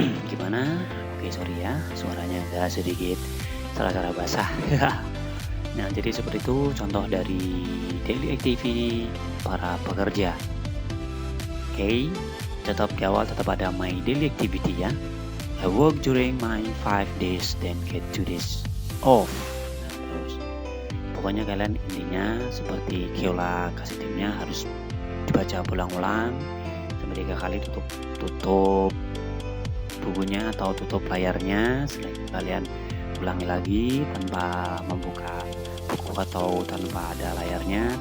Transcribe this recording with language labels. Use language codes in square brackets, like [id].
[id] Gimana? Oke, sorry ya, suaranya agak sedikit salah-salah basah. Nah, jadi seperti itu contoh dari daily activity para pekerja. Oke, tetap di awal tetap ada my daily activity ya. [en] I work during my 5 days then get 2 days off. [id] Nah, terus pokoknya kalian intinya seperti Keola kasih timnya harus dibaca ulang-ulang sampai 3 kali, tutup bukunya atau tutup layarnya. Setelah itu kalian ulangi lagi tanpa membuka buku atau tanpa ada layarnya.